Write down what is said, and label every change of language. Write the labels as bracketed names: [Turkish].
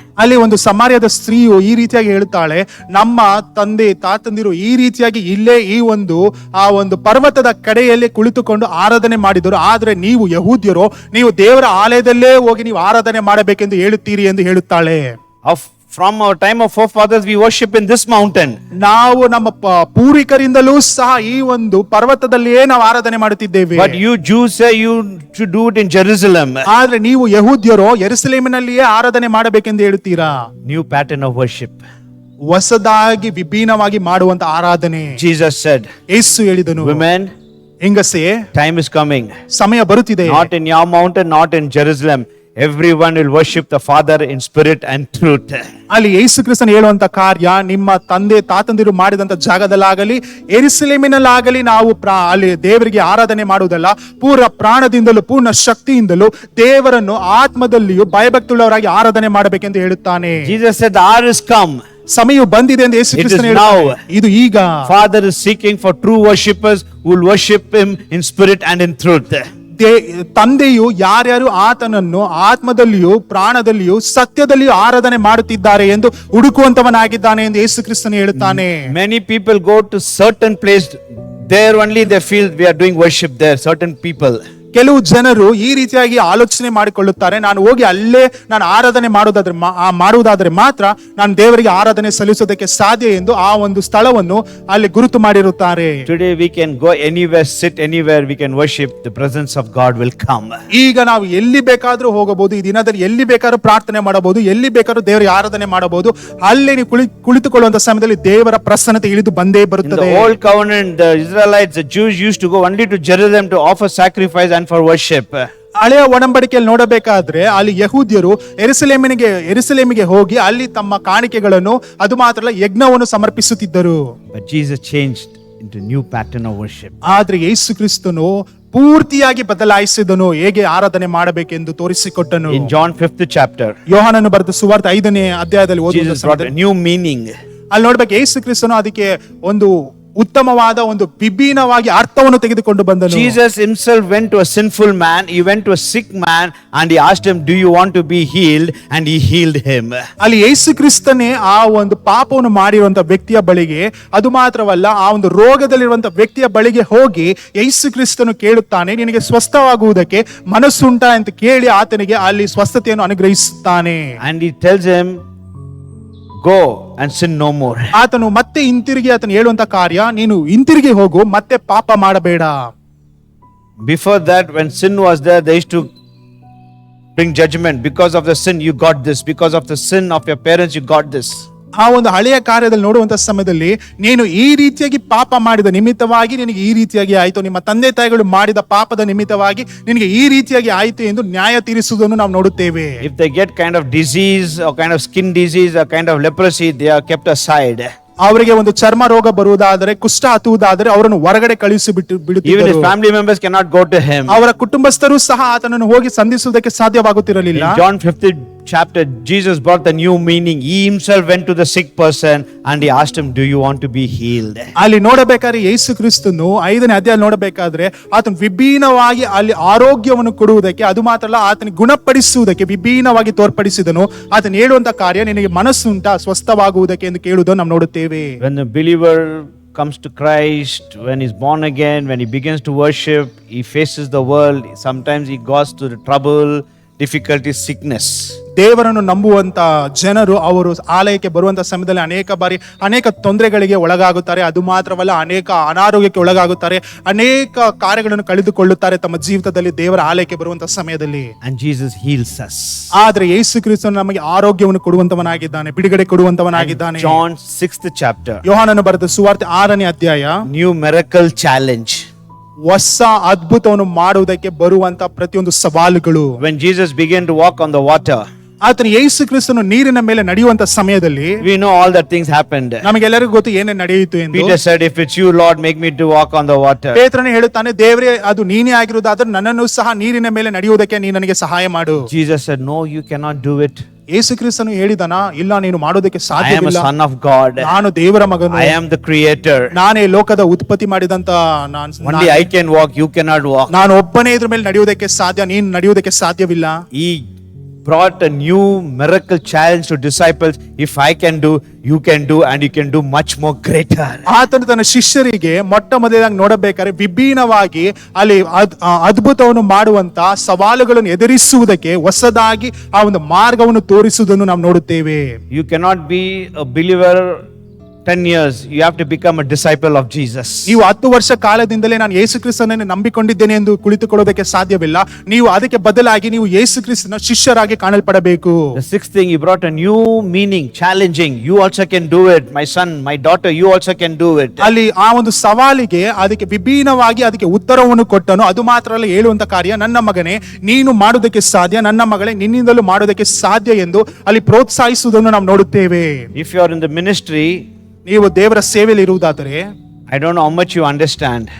[Kannada] ಅಲ್ಲಿ ಒಂದು ಸಮಾರ್ಯದ ಸ್ತ್ರೀಯು ಈ ರೀತಿಯಾಗಿ ಹೇಳ್ತಾಳೆ, ನಮ್ಮ ತಂದೆ ತಾತಂದಿರು ಈ ರೀತಿಯಾಗಿ ಇಲ್ಲೇ ಈ ಒಂದು ಆ ಒಂದು ಪರ್ವತದ ಕಡೆಯಲ್ಲಿ ಕುಳಿತುಕೊಂಡು ಆರಾಧನೆ ಮಾಡಿದರು, ಆದ್ರೆ ನೀವು ಯಹೂದ್ಯರು ನೀವು ದೇವರ ಆಲಯದಲ್ಲೇ ಹೋಗಿ ನೀವು ಆರಾಧನೆ ಮಾಡಬೇಕೆಂದು ಹೇಳುತ್ತೀರಿ ಎಂದು ಹೇಳುತ್ತಾಳೆ. [English] From our time of forefathers, we worship in this mountain. [Kannada] ನಾವು ನಮ್ಮ ಪೂರ್ವಿಕರಿಂದಲೂ ಸಹ ಈ ಒಂದು ಪರ್ವತದಲ್ಲಿಯೇ ನಾವು ಆರಾಧನೆ ಮಾಡುತ್ತಿದ್ದೇವೆ. [English] But you Jews say you should do it in Jerusalem. [Kannada] ಆದ್ರೆ ನೀವು ಯಹೂದ್ಯರು ಯೆರೂಸಲೇಮಿನಲ್ಲಿಯೇ ಆರಾಧನೆ ಮಾಡಬೇಕೆಂದು ಹೇಳುತ್ತೀರಾ. [English] New pattern of worship. [Kannada] ಹೊಸದಾಗಿ ವಿಭಿನ್ನವಾಗಿ ಮಾಡುವಂತ ಆರಾಧನೆ. [English] Jesus said, [Kannada] ಯೇಸು ಹೇಳಿದನು, [English] women, [Kannada] ಹೆಂಗಸೇ, [English] time is coming. [Kannada] ಸಮಯ ಬರುತ್ತಿದೆ. [English] Not in your mountain, not in Jerusalem. Everyone will worship the Father in spirit and truth. [Kannada] ಅಲ್ಲಿ ಯೇಸು ಕ್ರಿಸ್ತನು ಹೇಳುವಂತ ಕಾರ್ಯ ನಿಮ್ಮ ತಂದೆ ತಾತಂದಿರು ಮಾಡಿದಂತ ಜಾಗದಲ್ಲಾಗಲಿ ಯೆರೂಸಲೇಮಿನಲ್ಲಾಗಲಿ ನಾವು ಅಲ್ಲಿ ದೇವರಿಗೆ ಆರಾಧನೆ ಮಾಡುವುದಲ್ಲ, ಪೂರ್ಣ ಪ್ರಾಣದಿಂದಲೂ ಪೂರ್ಣ ಶಕ್ತಿಯಿಂದಲೂ ದೇವರನ್ನು ಆತ್ಮದಲ್ಲಿಯೂ ಭಯಭಕ್ತಿಯುಳ್ಳವರಾಗಿ ಆರಾಧನೆ ಮಾಡಬೇಕೆಂದು ಹೇಳುತ್ತಾನೆ. [English] Jesus said, the hour is come. [Kannada] ಸಮಯವು ಬಂದಿದೆ ಎಂದು ಯೇಸು ಕ್ರಿಸ್ತನು ಹೇಳುತ್ತಾನೆ. ಇದು ಈಗ. [English] Father is seeking for true worshippers who will worship him in spirit and in truth. [Kannada] ತಂದೆಯು ಯಾರ್ಯಾರು ಆತನನ್ನು ಆತ್ಮದಲ್ಲಿಯೂ ಪ್ರಾಣದಲ್ಲಿಯೂ ಸತ್ಯದಲ್ಲಿಯೂ ಆರಾಧನೆ ಮಾಡುತ್ತಿದ್ದಾರೆ ಎಂದು ಹುಡುಕುವಂತವನಾಗಿದ್ದಾನೆ ಎಂದು ಯೇಸು ಕ್ರಿಸ್ತನು ಹೇಳುತ್ತಾನೆ. [English] Many people go to certain place, there only they feel we are doing worship there. Certain people. [Kannada] ಕೆಲವು ಜನರು ಈ ರೀತಿಯಾಗಿ ಆಲೋಚನೆ ಮಾಡಿಕೊಳ್ಳುತ್ತಾರೆ, ನಾನು ಹೋಗಿ ಅಲ್ಲೇ ನಾನು ಆರಾಧನೆ ಮಾಡುವುದಾದ್ರೆ ಮಾತ್ರ ನಾನು ದೇವರಿಗೆ ಆರಾಧನೆ ಸಲ್ಲಿಸೋದಕ್ಕೆ ಸಾಧ್ಯ ಎಂದು ಆ ಒಂದು ಸ್ಥಳವನ್ನು ಅಲ್ಲಿ ಗುರುತು ಮಾಡಿರುತ್ತಾರೆ. [English] Today we can go anywhere, sit anywhere, we can worship. The presence of God will come. [Kannada] ಈಗ ನಾವು ಎಲ್ಲಿ ಬೇಕಾದ್ರೂ ಹೋಗಬಹುದು, ಈ ದಿನದಲ್ಲಿ ಎಲ್ಲಿ ಬೇಕಾದ್ರೂ ಪ್ರಾರ್ಥನೆ ಮಾಡಬಹುದು, ಎಲ್ಲಿ ಬೇಕಾದ್ರೂ ದೇವರಿಗೆ ಆರಾಧನೆ ಮಾಡಬಹುದು. ಅಲ್ಲಿ ನೀವು ಕುಳಿತುಕೊಳ್ಳುವಂತ ಸಮಯದಲ್ಲಿ ದೇವರ ಪ್ರಸನ್ನತೆ ಇಳಿದು ಬಂದೇ ಬರುತ್ತದೆ. [English] In the old covenant, the Israelites, the Jews used to go only to Jerusalem to offer sacrifice and for worship. [Kannada] ಹಳೆಯ ಒಡಂಬಡಿಕೆಯಲ್ಲಿ ನೋಡಬೇಕಾದ್ರೆ ಅಲ್ಲಿ ಯಹೂದ್ಯರು ಯೆರೂಸಲೇಮಿಗೆ ಹೋಗಿ ಅಲ್ಲಿ ತಮ್ಮ ಕಾಣಿಕೆಗಳನ್ನು, ಅದು ಮಾತ್ರ ಅಲ್ಲ ಯಜ್ಞವನ್ನು ಸಮರ್ಪಿಸುತ್ತಿದ್ದರು. [English] But Jesus changed into new pattern of worship. [Kannada] ಆದ್ರೆ ಯೇಸು ಕ್ರಿಸ್ತನು ಪೂರ್ತಿಯಾಗಿ ಬದಲಾಯಿಸಿದನು, ಹೇಗೆ ಆರಾಧನೆ ಮಾಡಬೇಕೆಂದು ತೋರಿಸಿಕೊಟ್ಟನು. [English] In John 5th chapter, [Kannada] ಯೋಹಾನನು ಬರೆದ ಸುವಾರ್ತೆ 5ನೇ ಅಧ್ಯಾಯದಲ್ಲಿ [English] Jesus brought a new meaning. [Kannada] ಅಲ್ಲಿ ನೋಡ್ಬೇಕು, ಯೇಸು ಕ್ರಿಸ್ತನು ಅದಕ್ಕೆ ಒಂದು ಉತ್ತಮವಾದ ಒಂದು ವಿಭಿನ್ನವಾಗಿ ಅರ್ಥವನ್ನು ತೆಗೆದುಕೊಂಡು ಬಂದನು. [English] Jesus himself went to a sinful man, he went to a sick man and he asked him, do you want to be healed? And he healed him. [Kannada] ಅಲ್ಲಿ ಯೇಸು ಕ್ರಿಸ್ತನೇ ಆ ಒಂದು ಪಾಪವನ್ನು ಮಾಡಿರುವಂತ ವ್ಯಕ್ತಿಯ ಬಳಿಗೆ, ಅದು ಮಾತ್ರವಲ್ಲ ಆ ಒಂದು ರೋಗದಲ್ಲಿರುವಂತ ವ್ಯಕ್ತಿಯ ಬಳಿಗೆ ಹೋಗಿ ಯೇಸು ಕ್ರಿಸ್ತನು ಕೇಳುತ್ತಾನೆ, ನಿನಗೆ ಸ್ವಸ್ಥವಾಗುವುದಕ್ಕೆ ಮನಸ್ಸುಂಟಾ ಅಂತ ಕೇಳಿ ಆತನಿಗೆ ಅಲ್ಲಿ ಸ್ವಸ್ಥತೆಯನ್ನು ಅನುಗ್ರಹಿಸುತ್ತಾನೆ. [English] And he tells him, go and sin no more. [Kannada] ಆತನು ಮತ್ತೆ ಹಿಂತಿರುಗಿ ಆತನು ಹೇಳುವಂತ ಕಾರ್ಯ, ನೀನು ಹಿಂತಿರುಗಿ ಹೋಗು, ಮತ್ತೆ ಪಾಪ ಮಾಡಬೇಡ. [English] Before that, when sin was there, they used to bring judgment. Because of the sin you got this, because of the sin of your parents you got this. [Kannada] ಆ ಒಂದು ಹಳೆಯ ಕಾರ್ಯದಲ್ಲಿ ನೋಡುವಂತ ಸಮಯದಲ್ಲಿ, ನೀನು ಈ ರೀತಿಯಾಗಿ ಪಾಪ ಮಾಡಿದ ನಿಮಿತ್ತವಾಗಿ ನಿನಗೆ ಈ ರೀತಿಯಾಗಿ ಆಯಿತು, ನಿಮ್ಮ ತಂದೆ ತಾಯಿಗಳು ಮಾಡಿದ ಪಾಪದ ನಿಮಿತ್ತವಾಗಿ ನಿನಗೆ ಈ ರೀತಿಯಾಗಿ ಆಯಿತು ಎಂದು ನ್ಯಾಯ ತೀರಿಸುವುದನ್ನು ನಾವು ನೋಡುತ್ತೇವೆ. [English] If they get kind of disease or kind of skin disease or kind of leprosy, they are kept aside. [Kannada] ಅವರಿಗೆ ಒಂದು ಚರ್ಮ ರೋಗ ಬರುವುದಾದರೆ, ಕುಷ್ಠ ಹತ್ತುವುದಾದರೆ ಅವರನ್ನು ಹೊರಗಡೆ ಕಳಿಸಿ ಬಿಡುತ್ತಿದ್ದರು. [English] Even his family members cannot go to him. [Kannada] ಅವರ ಕುಟುಂಬಸ್ಥರು ಸಹ ಆತನನ್ನು ಹೋಗಿ ಸಂಧಿಸುವುದಕ್ಕೆ ಸಾಧ್ಯವಾಗುತ್ತಿರಲಿಲ್ಲ. [English] In John 5th chapter, Jesus brought the new meaning. He himself went to the sick person and he asked him, do you want to be healed? [Kannada] ಅಲ್ಲಿ ನೋಡಬೇಕಾದ್ರೆ ಯೇಸು ಕ್ರಿಸ್ತನು 5ನೇ ಅಧ್ಯಾಯ ನೋಡಬೇಕಾದ್ರೆ ಆತನು ವಿಭಿನ್ನವಾಗಿ ಅಲ್ಲಿ ಆರೋಗ್ಯವನ್ನು ಕೊಡುವುದಕ್ಕೆ, ಅದು ಮಾತ್ರ ಅಲ್ಲ ಆತನಿಗೆ ಗುಣಪಡಿಸುವುದಕ್ಕೆ ವಿಭಿನ್ನವಾಗಿ ತೋರ್ಪಡಿಸಿದನು. ಆತನು ಹೇಳುವಂತ ಕಾರ್ಯ, ನಿನಗೆ ಮನಸ್ಸುಂಟಾ ಸ್ವಸ್ಥವಾಗುವುದಕ್ಕೆ ಎಂದು ಕೇಳುವುದನ್ನು ನಾವು ನೋಡುತ್ತೇವೆ. [English] When the believer comes to Christ, when he's born again, when he begins to worship, he faces the world. Sometimes he goes to the trouble, difficulty, sickness. [Kannada] ದೇವರನ್ನು ನಂಬುವಂತ ಜನರು ಅವರು ಆಲಯಕ್ಕೆ ಬರುವಂತ ಸಮಯದಲ್ಲಿ ಅನೇಕ ತೊಂದರೆಗಳಿಗೆ ಒಳಗಾಗುತ್ತಾರೆ. ಅದು ಮಾತ್ರವಲ್ಲ, ಅನೇಕ ಅನಾರೋಗ್ಯಕ್ಕೆ ಒಳಗಾಗುತ್ತಾರೆ, ಅನೇಕ ಕಾರ್ಯಗಳನ್ನು ಕಳೆದುಕೊಳ್ಳುತ್ತಾರೆ ತಮ್ಮ ಜೀವಿತದಲ್ಲಿ ದೇವರ ಆಲಯಕ್ಕೆ ಬರುವಂತ ಸಮಯದಲ್ಲಿ. [English] And Jesus heals us. [Kannada] ಆದ್ರೆ ಯೇಸು ಕ್ರಿಸ್ತನು ನಮಗೆ ಆರೋಗ್ಯವನ್ನು ಕೊಡುವಂತವನಾಗಿದ್ದಾನೆ, ಬಿಡುಗಡೆ ಕೊಡುವಂತವನಾಗಿದ್ದಾನೆ. [English] John 6th chapter, [Kannada] ಯೋಹಾನನು ಬರೆದ ಸುವಾರ್ತೆ 6ನೇ ಅಧ್ಯಾಯ, [English] new miracle challenge. [Kannada] ಹೊಸ ಅದ್ಭುತವನ್ನು ಮಾಡುವುದಕ್ಕೆ ಬರುವಂತ ಪ್ರತಿಯೊಂದು ಸವಾಲುಗಳು. [English] When Jesus began to walk on the water, [Kannada] ಆತನು ಯೇಸು ಕ್ರಿಸ್ತನು ನೀರಿನ ಮೇಲೆ ನಡೆಯುವಂತ ಸಮಯದಲ್ಲಿ, [English] we know all that things happened. [Kannada] ನಮಗೆಲ್ಲರಿಗೂ ಗೊತ್ತು ಏನೇನು ನಡೆಯಿತು ಎಂದು. [English] Peter said, if it's you Lord, make me to walk on the water. [Kannada] ಪೇತ್ರನು ಹೇಳುತ್ತಾನೆ, ದೇವರೇ ಅದು ನೀನೇ ಆಗಿರುವುದಾದರೆ ನನ್ನನ್ನು ಸಹ ನೀರಿನ ಮೇಲೆ ನಡೆಯುವುದಕ್ಕೆ ನೀನು ನನಗೆ ಸಹಾಯ ಮಾಡು. [English] Jesus said, no, you cannot do it. [Kannada] ಯೇಸು ಕ್ರಿಸ್ತನು ಹೇಳಿದನ, ಇಲ್ಲ ನೀನು ಮಾಡೋದಕ್ಕೆ [English] I am a [Kannada] ಸಾಧ್ಯವಿಲ್ಲ, [English] son of God. [Kannada] ನಾನು ದೇವರ ಮಗನು, [English] I am the creator. [Kannada] ನಾನೇ ಲೋಕದ ಉತ್ಪತ್ತಿ ಮಾಡಿದಂತ [English] Only I can walk, you cannot walk. [Kannada] ನಾನು ಒಬ್ಬನೇ ಇದ್ರ ಮೇಲೆ ನಡೆಯುವುದಕ್ಕೆ ಸಾಧ್ಯ, ನೀನು ನಡೆಯುವುದಕ್ಕೆ ಸಾಧ್ಯವಿಲ್ಲ. [English] He brought a new miracle challenge to disciples. If I can do, you can do, and you can do much more greater. [Kannada] ಆತನು ತನ್ನ ಶಿಷ್ಯರಿಗೆ ಮೊಟ್ಟ ಮೊದಲಾಗಿ ನೋಡಬೇಕಾದ್ರೆ ವಿಭಿನ್ನವಾಗಿ ಅಲ್ಲಿ ಅದ್ಭುತವನ್ನು ಮಾಡುವಂತ ಸವಾಲುಗಳನ್ನು ಎದುರಿಸುವುದಕ್ಕೆ ಹೊಸದಾಗಿ ಆ ಒಂದು ಮಾರ್ಗವನ್ನು ತೋರಿಸುವುದನ್ನು ನಾವು ನೋಡುತ್ತೇವೆ. [English] You cannot be a believer 10 years, you have to become a disciple of Jesus. [Kannada] ನೀವು 10 ವರ್ಷ ಕಾಲದಿಂದಲೇ ನಾನು ಯೇಸು ಕ್ರಿಸ್ತನನ್ನು ನಂಬಿಕೊಂಡಿದ್ದೇನೆ ಎಂದು ಕುಳಿತುಕೊಳ್ಳೋದಕ್ಕೆ ಸಾಧ್ಯವಿಲ್ಲ. ನೀವು ಅದಕ್ಕೆ ಬದಲಾಗಿ ನೀವು ಯೇಸು ಕ್ರಿಸ್ತನ ಶಿಷ್ಯರಾಗಿ ಕಾಣಲ್ಪಡಬೇಕು. [English] The sixth thing, he brought a new meaning, challenging. You also can do it. My son, my daughter, you also can do it. [Kannada] ಅಲ್ಲಿ ಆ ಒಂದು ಸವಾಲಿಗೆ ಅದಕ್ಕೆ ವಿಭಿನ್ನವಾಗಿ ಅದಕ್ಕೆ ಉತ್ತರವನ್ನು ಕೊಟ್ಟನು. ಅದು ಮಾತ್ರ ಅಲ್ಲ, ಹೇಳುವಂತ ಕಾರ್ಯ, ನನ್ನ ಮಗನೇ ನೀನು ಮಾಡೋದಕ್ಕೆ ಸಾಧ್ಯ, ನನ್ನ ಮಗಳೇ ನಿನ್ನಿಂದಲೂ ಮಾಡೋದಕ್ಕೆ ಸಾಧ್ಯ ಎಂದು ಅಲ್ಲಿ ಪ್ರೋತ್ಸಾಹಿಸುವುದನ್ನು ನಾವು ನೋಡುತ್ತೇವೆ. [English] If you are in the ministry, [Kannada] ನೀವು ದೇವರ ಸೇವೆಯಲ್ಲಿ ಇರುವುದಾದರೆ, [English] I don't know how much you understand.